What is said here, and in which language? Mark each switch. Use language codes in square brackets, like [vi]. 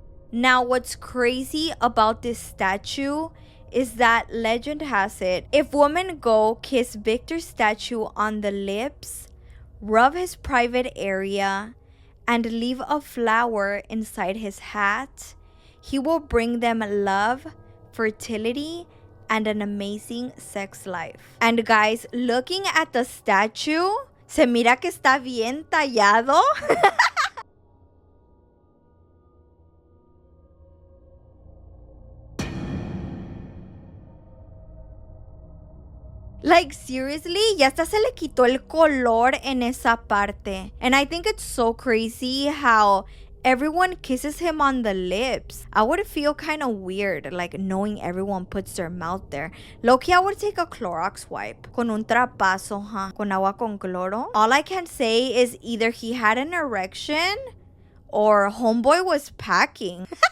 [en] Now, what's crazy about this statue is that legend has it, if women go kiss Victor's statue on the lips, rub his private area, and leave a flower inside his hat, he will bring them love, fertility, and an amazing sex life. And guys, looking at the statue, [es] Se mira que está bien tallado. [en] Like, seriously, [es] ya hasta se le quitó el color en esa parte. [en] And I think it's so crazy how everyone kisses him on the lips. I would feel kind of weird, like, knowing everyone puts their mouth there. Low-key, I would take a Clorox wipe. [es] Con un trapazo, [en] huh? [es] Con agua con cloro. [en] All I can say is either he had an erection or homeboy was packing.